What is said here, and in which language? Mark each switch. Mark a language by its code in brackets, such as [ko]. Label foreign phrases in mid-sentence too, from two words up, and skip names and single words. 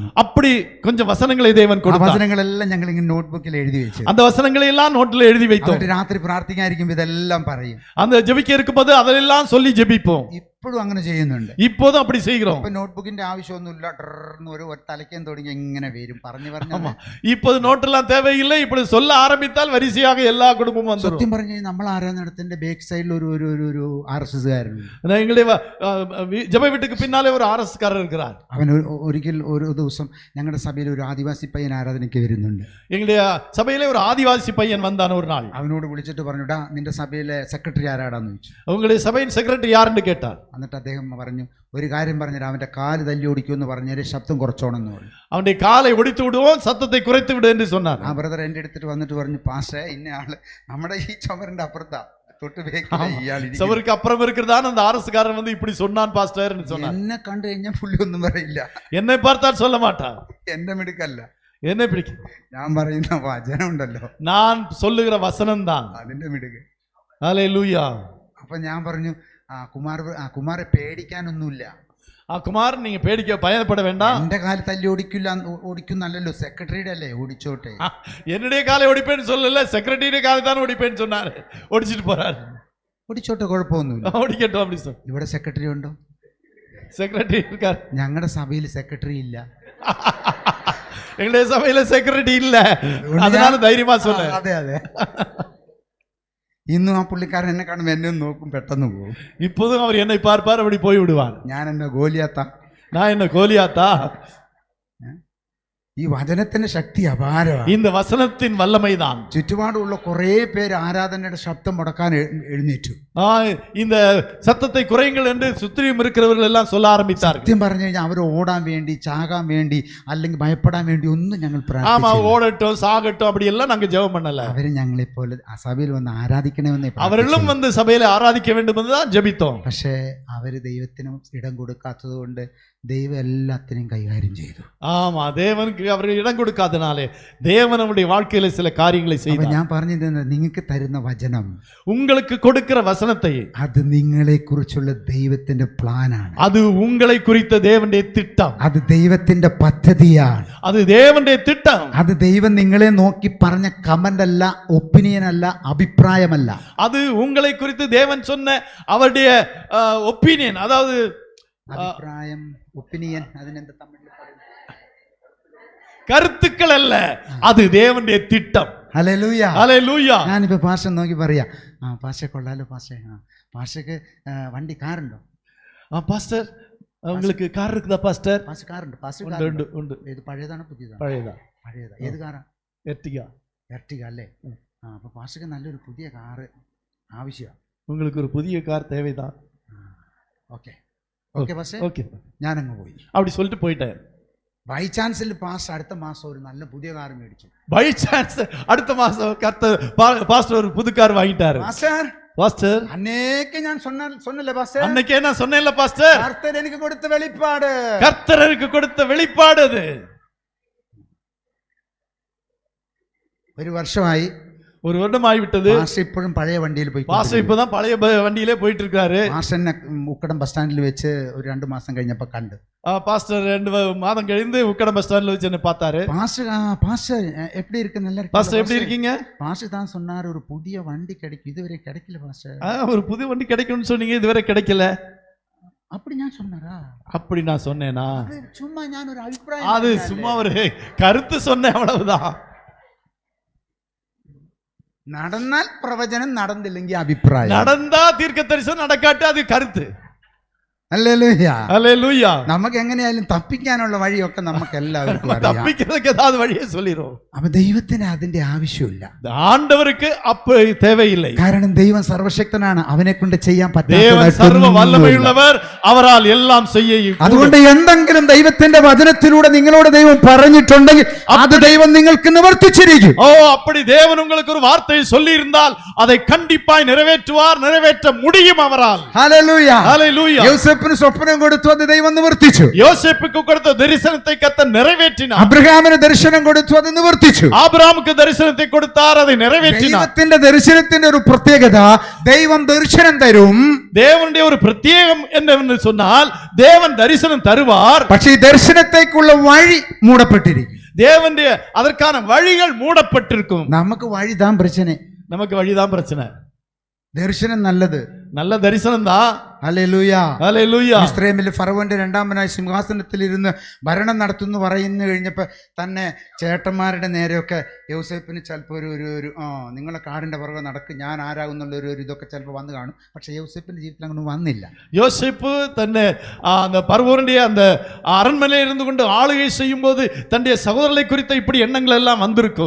[ta] அப்படி கொஞ்சம் வசனங்களை தேவன் [ml] ആ [ta] கொடுத்தார். [ml] വചനങ്ങളെല്ലാം ഞങ്ങൾ ഇങ്ങനെ നോട്ട്ബുക്കിൽ എഴുതി വെച്ചു. [ta] அந்த வசனங்களை எல்லாம் நோட்டில் எழுதி வைத்தோம். [ml] എന്നിട്ട് രാത്രി പ്രാർത്ഥിക്കാതിരിക്കുമ്പോൾ ഇതെല്ലാം പറയും. [ta] அந்த ஜெபிக்க இருக்கும்போது அதெல்லாம் சொல்லி ஜெபிப்போம். [ml] ഇപ്പോഴും അങ്ങനെ ചെയ്യുന്നുണ്ട്. [ta] இப்போதும் அப்படி செய்கிறோம். [ml] ഇപ്പൊ നോട്ട്ബുക്കിന്റെ ആവശ്യമൊന്നുമില്ല. ഡർന്ന് ഒരു തലയ്ക്കാൻ തുടങ്ങി ഇങ്ങനെ വരും പറഞ്ഞു പറഞ്ഞു. [ta] இப்போது நோட்டெல்லாம் தேவையில்லை. இப்படி சொல்ல ஆரம்பித்தால் வரிசையாக எல்லா குடும்பமும் வந்துடும். [ml] സത്യം പറഞ്ഞു കഴിഞ്ഞാൽ നമ്മൾ ആരാധനത്തിന്റെ [en] back side [ml] ഒരു RSSകാരനുണ്ട്. [ta] எங்களுடைய ஜெப வீட்டுக்கு பின்னாலே ஒரு RS காரர் இருக்கிறார். [ml] അവൻ ഒരിക്കൽ ഒരു ദിവസം ഞങ്ങളുടെ സഭയിൽ ഒരു ആദിവാസി പയ്യൻ ആരാധനയ്ക്ക് വരുന്നുണ്ട്. [ta] எங்களுடைய சபையிலே ஒரு ஆதிவாசி பையன் வந்தான் ஒரு நாள். [ml] അവനോട് വിളിച്ചിട്ട് പറഞ്ഞു, ഡാ നിന്റെ സഭയിലെ സെക്രട്ടറി ആരാടാന്ന് ചോദിച്ചു. [ta] உங்களுடைய சபையின் செக்ரட்டரி யாருன்னு கேட்டார். [ml] എന്നിട്ട് അദ്ദേഹം പറഞ്ഞു, ഒരു കാര്യം പറഞ്ഞിട്ട് അവന്റെ കാല് തല്ലി ഓടിക്കുമെന്ന് പറഞ്ഞാൽ ശബ്ദം കുറച്ചോണെന്ന് പറഞ്ഞു. [ta] அவனுடைய காலை ஒடித்து விடுவோம், சத்தத்தை குறைத்து விடு என்று சொன்னார். [ml] ആ ബ്രദർ എൻ്റെ അടുത്തിട്ട് വന്നിട്ട് പറഞ്ഞു, പാസ്റ്റേ ഇന്ന ആള് നമ്മുടെ ഈ ചുമരിന്റെ അപ്പുറത്താ, തൊട്ട് [ta] சவருக்கு அப்புறம் இருக்கிறதான அந்த அரசுக்காரன் வந்து இப்படி சொன்னான் பாஸ்டர் சொன்னான். [ml] എന്നെ കണ്ടു കഴിഞ്ഞാൽ പുള്ളി ഒന്നും പറയില്ല. [ta] என்னை பார்த்தால் சொல்ல மாட்டான். [ml] എന്റെ മിടുക്കല്ല, [ta] என்ன பிடிக்கும், [ml] ഞാൻ പറയുന്ന വചനം ഉണ്ടല്ലോ, [ta] நான் சொல்லுகிற வசனம் தான் [ml] അതിന്റെ മിടുക്ക്. [ta] ஹல்லேலூயா. [ml] അപ്പൊ ഞാൻ പറഞ്ഞു, കുമാരെ പേടിക്കാനൊന്നുമില്ല. [ta] குமார், நீங்க பேடிக்க பயப்பட வேண்டாம். [ml] എന്റെ കാല് തല്ലി ഓടിക്കുന്നല്ലോ, സെക്രട്ടറിയുടെ അല്ലേ, ഓടിച്ചോട്ടെ. [ta] என்னுடைய காலை ஒடிப்பேன்னு சொல்லல, செக்ரட்டரியுடைய காலை தான் ஒடிப்பேன்னு சொன்னாரு. ஒடிச்சிட்டு போறாரு. [ml] ഓടിച്ചോട്ടെ, കുഴപ്പമൊന്നുമില്ല, [ta] ഓടിക്കട്ടോ அப்படி சொல். [ml] ഇവിടെ സെക്രട്ടറി ഉണ്ടോ? [ta] செக்ரட்டரி இருக்கார். [ml] ഞങ്ങളുടെ സഭയിൽ സെക്രട്ടറി ഇല്ല. [ta] எங்களுடைய சபையில செக்ரட்டரி இல்ல, அதனால தைரியமா சொன்னேன். [ml] അതെ അതെ. ഇന്നും ആ പുള്ളിക്കാരൻ എന്നെ കാണുമ്പോൾ എന്നെ നോക്കും, പെട്ടെന്ന് പോകും. [ta] இப்போதும் அவர் என்னை பார்ப்பார், அப்படி போய் விடுவார். [ml] ഞാൻ എന്നെ ഗോലിയാത്ത, [ta] நான் என்ன கோலியாத்தா? [ml] ഈ വചനത്തിന്റെ ശക്തി അപാരമാണ്. [ta] இந்த வசனத்தின் வல்லமைதான். [ml] ചുറ്റുപാടുള്ള കുറേ പേര് ആരാധനയുടെ ശബ്ദം മുടക്കാൻ എഴുന്നേറ്റു. [ta] இந்த சத்தத்தை குறையுங்கள் என்று சுற்றியும் இருக்கிறவர்கள் எல்லாம் சொல்ல ஆரம்பித்தார்கள். [ml] സത്യം പറഞ്ഞു കഴിഞ്ഞാൽ അവർ ഓടാൻ വേണ്ടി, ചാകാൻ വേണ്ടി, അല്ലെങ്കിൽ ഭയപ്പെടാൻ വേണ്ടി ഒന്നും ഞങ്ങൾ [ta] ஆமா, ஓடட்டும் சாகட்டும் அப்படி எல்லாம் நாங்க ஜெபம் பண்ணல. [ml] അവര് ഞങ്ങളെപ്പോലെ സഭയിൽ വന്ന് ആരാധിക്കണമെന്ന് [ta] அவர்களும் வந்து சபையில ஆராதிக்க வேண்டும் என்று தான் ஜெபித்தோம். [ml] പക്ഷേ അവര് ദൈവത്തിനും ഇടം കൊടുക്കാത്തത് കൊണ്ട് ദൈവം എല്ലാത്തിനെയും കൈകാര്യം ചെയ്തു. [ta] ஆமா, தேவனுக்கு அவர்கள் இடம் கொடுக்காதனாலே தேவன் நம்முடைய வாழ்க்கையில சில காரியங்களை செய்தார். [ml] ഞാൻ പറഞ്ഞത് നിങ്ങൾക്ക് തരുന്ന വചനം, [ta] உங்களுக்கு கொடுக்கிற வசனத்தை, [ml] അത് നിങ്ങളെ കുറിച്ചുള്ള ദൈവത്തിന്റെ പ്ലാനാണ്. [ta] அது உங்களை குறித்த தேவனுடைய திட்டம். [ml] അത് ദൈവത്തിന്റെ പദ്ധതിയാണ്. [ta] அது தேவனுடைய திட்டம். [ml] അത് ദൈവം നിങ്ങളെ നോക്കി പറഞ്ഞ കമന്റ് അല്ല, ഒപ്പീനിയൻ അല്ല, അഭിപ്രായമല്ല. [ta] அது உங்களை குறித்து தேவன் சொன்ன அவருடைய ஒப்பீனியன், அதாவது [ml] അഭിപ്രായം, ഒപ്പീനിയൻ, അതിനെന്താ തമിഴിൽ പറയുന്നത്? [ta] கருத்துக்கள் அல்ல, அது தேவனுடைய திட்டம். [ml] ഹല്ലേലൂയ. [ta] ஹalleluya. [ml] ഞാനിപ്പോ പാഷ നോക്കി പറയാ, പാഷ കൊള്ളാലോ പാഷ, പാഷക്ക് വണ്ടി കാറുണ്ടോ? [ta] பாஸ்டர் உங்களுக்கு கார் இருக்குதா பாஸ்டர்? [ml] പാഷ കാറുണ്ട്. പാഷ ഉണ്ട് ഉണ്ട്. ഇത് പഴയതാണ് പുതിയതാണ്? പഴയതാ. പഴയതാ. ഏത് കാറാ? எர்டிகா. എർട്ടിക അല്ലേ? അപ്പൊ പാഷക്ക് നല്ലൊരു പുതിയ കാറ് ആവശ്യമാണ്. [ta] உங்களுக்கு ஒரு புதிய கார் தேவைதான். [en] okay okay [ml] പാഷ, [ta] ஓகே. [ml] ഞാനങ്ങ് പോയി. [ta] அப்படி சொல்லிட்டு போயிட்டேன். [en] by chance [ml] പാഷ അടുത്ത മാസം ഒരു നല്ല പുതിയ കാർ മേടിച്ചു. [en] by chance [ta] அடுத்த மாசம் பாஸ்டர் ஒரு புது கார் வாங்கிட்டாரு. பாஸ்டர் [ml] അന്നേക്ക് ഞാൻ சொன்னல പാസ്റ്റർ, [ta] அன்னைக்கே நான் சொன்னேன்ல பாஸ்டர், [ml] കർത്തർ എനിക്ക് കൊടുത്ത വെളിപ്പാട്, [ta] கர்த்தருக்கு கொடுத்த வெளிப்பாடு அது. [ml] ഒരു വർഷമായി, [ta] ஒரு வருடம் ஆகிவிட்டது. [ml] പാഷ ഇപ്പോഴും പഴയ വണ്ടിയിൽ പോയി. [ta] பாஸ்டர் இப்பதான் பழைய வண்டியிலே போயிட்டு இருக்காரு. [ml] പാഷനെ ഉക്കടം [en] bus stand [ml] വെച്ച് ഒരു 2 മാസം കഴിഞ്ഞപ്പോ കണ്ടു. [ta] பாஸ்டர் 2 மாதம் கழிந்து உக்கடம் [en] bus stand [ta] வச்சு என்ன பார்த்தாரு. பாஷ எப்படி இருக்கு? நல்லா இருக்கு பாஸ்டர், எப்படி இருக்கீங்க? பாஷ தான் சொன்னார் ஒரு புதிய வண்டி கிடைக்கும், இதுவரை கிடைக்கல பாஷ. ஒரு புது வண்டி கிடைக்கும்னு சொன்னீங்க, இதுவரை கிடைக்கல. அப்படி நான் சொன்னாரா? அப்படி நான் சொன்னேனா? சும்மா நான் ஒரு அபிப்பிராயம், அது சும்மா ஒரு கருத்து சொன்னேன், அவ்வளவுதான். நடந்தால் பிரவചനം, நடந்திല്ലെങ്കിൽ அபிப்பிராயம். நடந்தா தீர்க்க தரிசனம், நடக்காட்டு அது கருத்து. [ml] ഹല്ലേലൂയ. [ta] ஹalleluya. [ml] നമുക്ക് എങ്ങനെയായാലും തപ്പിക്കാനുള്ള വഴിയൊക്കെ നമുക്ക് എല്ലാവർക്കും അറിയാം. [ta] தப்பிக்கிறதுக்கு ஏதாவது வழியை சொல்லிரோம். [ml] അപ്പൊ ദൈവത്തിന് അതിന്റെ ആവശ്യമില്ല. [ta] ஆண்டவருக்கு அப்ப தேவையில்லை. [ml] കാരണം ദൈവം സർവശക്തനാണ്, അവനെ കൊണ്ട് ചെയ്യാൻ [ta] தேவன் சர்வ வல்லமையுள்ளவர், அவரால் எல்லாம் செய்ய. [ml] അതുകൊണ്ട് എന്തെങ്കിലും ദൈവത്തിന്റെ വചനത്തിലൂടെ നിങ്ങളോട് ദൈവം പറഞ്ഞിട്ടുണ്ടെങ്കിൽ അത് ദൈവം നിങ്ങൾക്ക് നിവർത്തിച്ചിരിക്കും. [ta] ஓ, அப்படி தேவன் உங்களுக்கு ஒரு வார்த்தையை சொல்லி இருந்தால் அதை கண்டிப்பாய் நிறைவேற்றுவார், நிறைவேற்ற முடியும் அவரால். [ml] ഹല്ലേലൂയ. [ta] ஹalleluya. [ml] യോസേഫിന് സ്വപ്നം കൊടുത്തു, അത് ദൈവം നിവർത്തിച്ചു. [ta] யோசேப்புக்கு கொடுத்த தரிசனத்தை கர்த்தர் நிறைவேற்றினார். [ml] അബ്രഹാമിന് ദർശനം കൊടുത്തു, അത് നിവർത്തിച്ചു. [ta] ஆபிரகாமுக்கு தரிசனத்தை கொடுத்தார், அதை நிறைவேற்றினார். [ml] ദൈവത്തിന്റെ ദർശനത്തിന്റെ ഒരു പ്രത്യേകത, ദൈവം ദർശനം തരും. [ta] தேவனுடைய ஒரு பிரத்யேகம் என்னவென்று சொன்னால், தேவன் தரிசனம் தருவார், [ml] പക്ഷേ ഈ ദർശനത്തേക്കുള്ള വഴി മൂടപ്പെട്ടിരിക്കും. [ta] தேவனுடைய அதற்கான வழிகள் மூடப்பட்டிருக்கும். [ml] നമുക്ക് വഴിതാൻ പ്രശ്നം, [ta] நமக்கு வழிதான் பிரச்சனை. [ml] ദർശനം നല്ലത്, [ta] நல்ல தரிசனம் தான். [ml] ഹല്ലേലൂയ. [ta] ஹalleluya. [ml] ഇസ്രായേലിലെ ഫറവോന്റെ രണ്ടാമനായി സിംഹാസനത്തിൽ ഇരുന്ന് ഭരണം നടത്തുന്നു പറയുന്നു കഴിഞ്ഞപ്പോൾ തന്നെ ചേട്ടന്മാരുടെ നേരെയൊക്കെ യോസേപ്പിന് ചിലപ്പോൾ ഒരു നിങ്ങളെ കാടിന്റെ പുറകെ നടക്കും, ഞാൻ ആരാകുന്നുള്ള ഒരു ഇതൊക്കെ ചിലപ്പോൾ വന്നു കാണും. പക്ഷെ യോസേപ്പിന്റെ ജീവിതത്തിൽ അങ്ങനെ വന്നില്ല. [ta] யோசேப்பு தன்னை அந்த பர்வோனுடைய அந்த அரண்மனையில் இருந்து கொண்டு ஆளுகை செய்யும் போது தன்னுடைய சகோதரரை குறித்த இப்படி எண்ணங்கள் எல்லாம் வந்திருக்கும்.